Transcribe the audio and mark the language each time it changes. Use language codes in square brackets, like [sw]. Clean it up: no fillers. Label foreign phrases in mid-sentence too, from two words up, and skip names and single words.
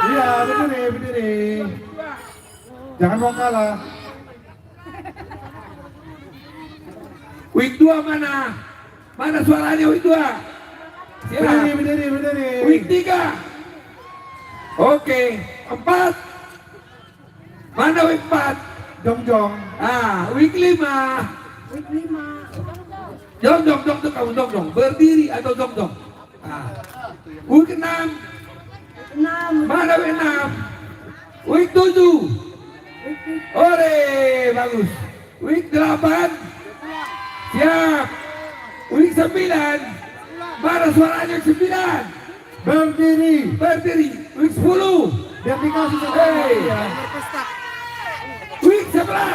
[id] Iya, berdiri. Jangan mau kalah. Week 2 mana? Mana suaranya week 2? Siap. Berdiri. Week 3. Oke, 4. Mana week 4? Jongjong. Week 5. Jongjong kamu jongjong. Berdiri atau jongjong. Week 6. Mana week 6? Week 7. Ore, bagus. Week 8. Siap. Week 9. Mana suaranya 9? Berdiri. Week 10. Biar dikasih Hey. Week 11.